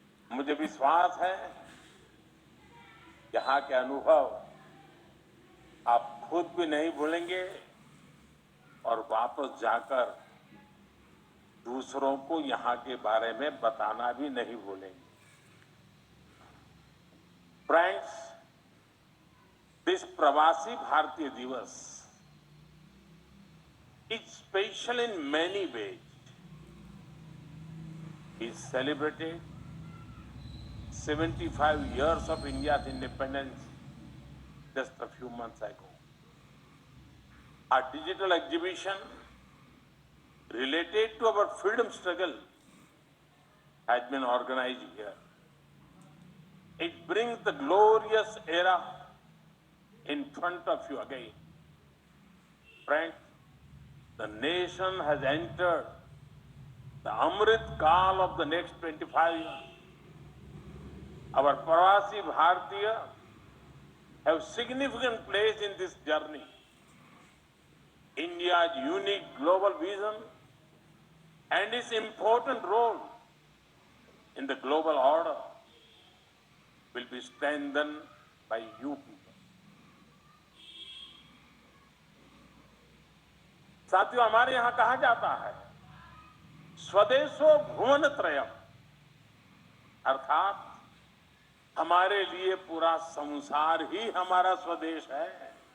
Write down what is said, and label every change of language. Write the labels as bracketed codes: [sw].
[hi] मुझे विश्वास है यहाँ के अनुभव आप खुद भी नहीं भूलेंगे और वापस जाकर दूसरों को यहाँ के बारे में बताना भी नहीं भूलेंगे। [en] Friends, this Pravasi Bharatiya Divas is special in many ways. It celebrated 75 years of India's independence just a few months ago. A digital exhibition related to our freedom struggle has been organized here. It brings the glorious era in front of you again. Friends, the nation has entered the Amrit Kaal of the next 25 years. Our Pravasi Bharatiya have significant place in this journey. India's unique global vision and its important role in the global order will be strengthened by you people. [hi] साथियों, हमारे यहां कहा जाता है [sa] स्वदेशो भुवन त्रयम, [hi] अर्थात हमारे लिए पूरा संसार ही हमारा स्वदेश है।